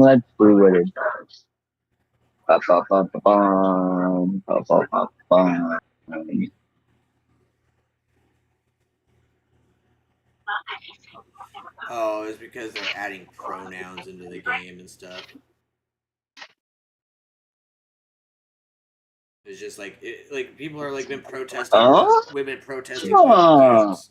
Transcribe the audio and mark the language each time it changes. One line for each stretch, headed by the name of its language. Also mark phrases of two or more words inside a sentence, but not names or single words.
English: Let's see what it does. Ba-ba-ba-ba-bum. Ba-ba-ba-bum. Oh, it's because they're adding pronouns into the game and stuff. It's just like people are like been protesting women protesting games.